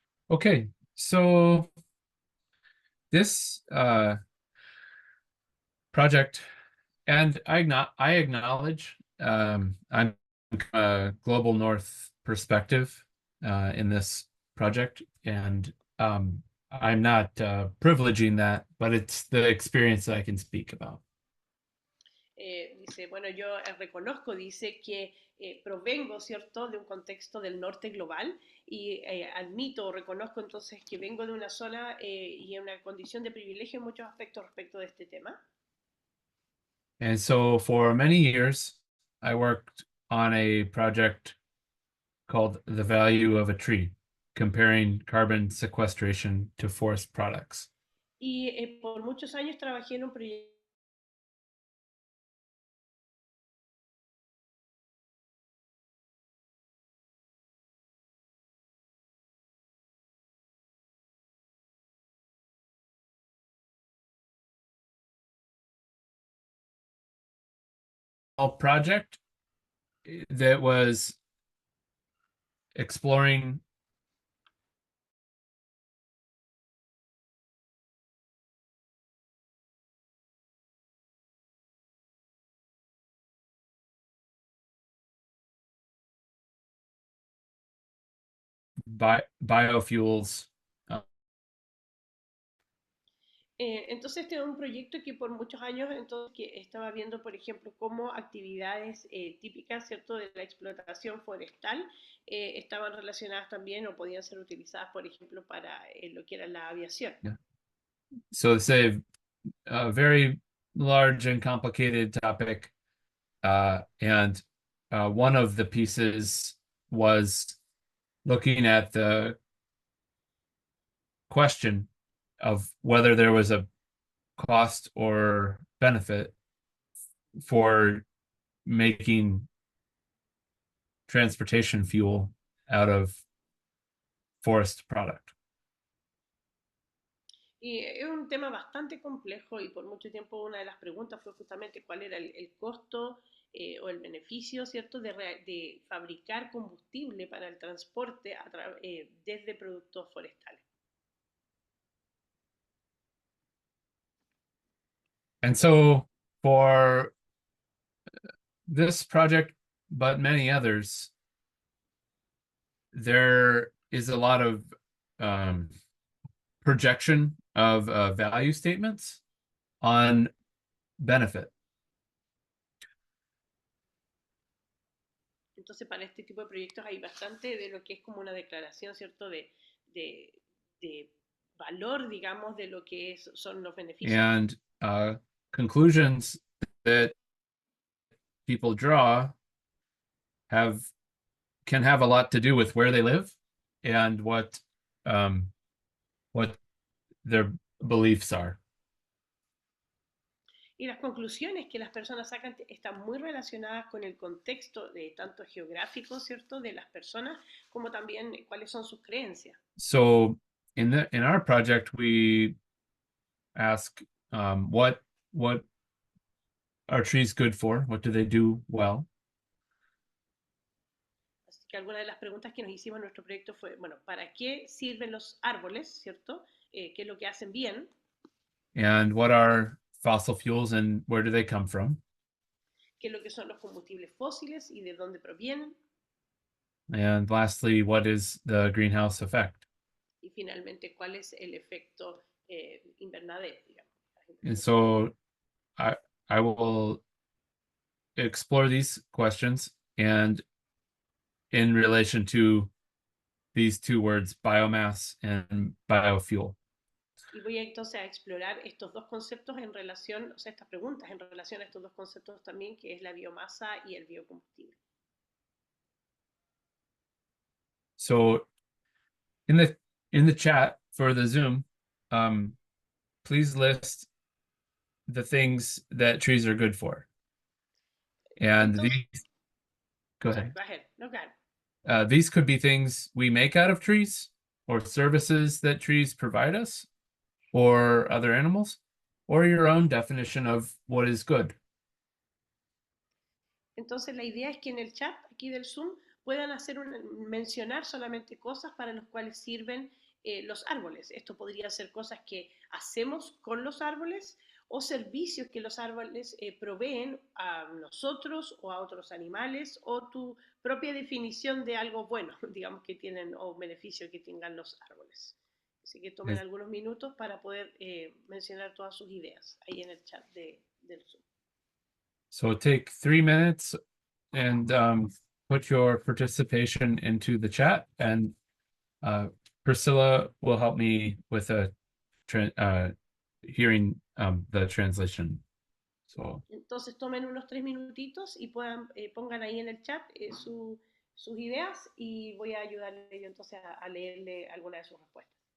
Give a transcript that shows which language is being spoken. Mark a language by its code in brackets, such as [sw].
[en] Okay, so this project, and I acknowledge I'm a Global North perspective in this project, and I'm not privileging that, but it's the experience that I can speak about. [es] Dice, bueno, yo reconozco, dice que provengo, ¿cierto?, de un contexto del norte global y admito o reconozco entonces que vengo de una zona y en una condición de privilegio en muchos aspectos respecto de este tema. [en] And so for many years, I worked on a project called The Value of a Tree, comparing carbon sequestration to forest products. [es] Y por muchos años trabajé en un proyecto [en] Project that was exploring biofuels. [es] Entonces este es un proyecto que por muchos años entonces, que estaba viendo, por ejemplo, cómo actividades típicas, ¿cierto?, de la explotación forestal estaban relacionadas también o podían ser utilizadas, por ejemplo, para lo que era la aviación. [en] Yeah. So it's a very large and complicated topic, and one of the pieces was looking at the question of whether there was a cost or benefit for making transportation fuel out of forest product. [es] Y es un tema bastante complejo y por mucho tiempo una de las preguntas fue justamente cuál era el costo o el beneficio, ¿cierto?, de fabricar combustible para el transporte desde productos forestales. [en] And so for this project, but many others, there is a lot of projection of value statements on benefit. [es] Entonces, para este tipo de proyectos hay bastante de lo que es como una declaración, ¿cierto?, de valor, digamos, de lo que son los beneficios. [en] And conclusions that people draw can have a lot to do with where they live and what their beliefs are. [es] Y las conclusiones que las personas sacan están muy relacionadas con el contexto de tanto geográfico, ¿cierto?, de las personas, como también cuáles son sus creencias. [en] So in our project, we ask what are trees good for? What do they do well? [es] Así que alguna de las preguntas que nos hicimos en nuestro proyecto fue, bueno, ¿para qué sirven los árboles, ¿cierto? ¿Qué es lo que hacen bien? [en] And what are fossil fuels and where do they come from? [es] ¿Qué es lo que son los combustibles fósiles y de dónde provienen? [en] And lastly, what is the greenhouse effect? [es] Y finalmente, ¿cuál es el efecto invernadero, digamos? [en] And so I will explore these questions and in relation to these two words, biomass and biofuel. [es] Y voy entonces a explorar estos dos conceptos en relación, o sea, estas preguntas en relación a estos dos conceptos también, que es la biomasa y el biocombustible. [en] So in the chat for the Zoom, please list the things that trees are good for. And [es] Entonces, [en] go sorry, ahead. go ahead. No, go ahead. These could be things we make out of trees or services that trees provide us or other animals, or your own definition of what is good. [es] Entonces la idea es que en el chat aquí del Zoom puedan mencionar solamente cosas para las cuales sirven los árboles. Esto podría ser cosas que hacemos con los árboles o servicios que los árboles proveen a nosotros o a otros animales, o tu propia definición de algo bueno, digamos, que tienen, o beneficio que tengan los árboles. Así que tomen [en] Yes. [es] algunos minutos para poder mencionar todas sus ideas ahí en el chat del Zoom. [en] So take 3 minutes and put your participation into the chat, and Priscilla will help me with hearing the translation. So [es] Entonces tomen unos 3 minutitos y pongan ahí en el chat sus ideas, y voy a ayudarle yo entonces a leerle alguna de sus respuestas.